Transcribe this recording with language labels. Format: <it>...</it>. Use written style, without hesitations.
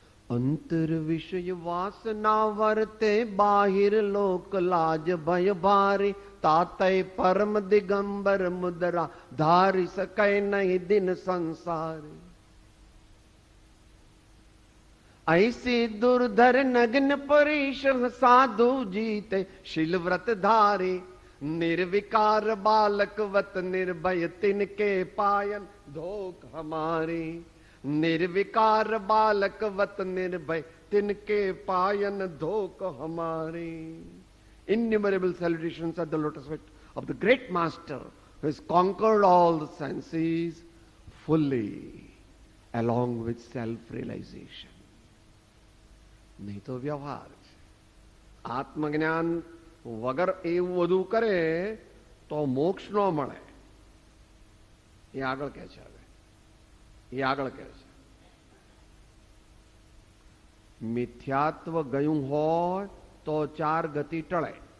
<hi>અંતર વિષય વાસના વર્તે, બાહિર લોક લાજ ભય ભારી, તાતય પરમ દિગંબર મુદ્રા, ધારી સકય નહીં દિન સંસારી. ऐसी दुर्धर नग्न परीश साधु जीते शिलव्रत धारे, निर्विकार बालक वत निर्भय तिनके पायन धोख हमारे. निर्विकार बालक वत निर्भय तिनके पायन धोख हमारे.</hi> <en>Innumerable salutations at the lotus feet of the great master who has conquered all the senses fully along with self-realization.</en> <gu>નહીં તો વ્યવહાર છે. આત્મજ્ઞાન વગર એવું બધું કરે તો મોક્ષ ન મળે. એ આગળ કહે છે. હવે એ આગળ કહે છે, મિથ્યાત્વ ગયું હોય તો 4 ગતિ ટળે.</gu>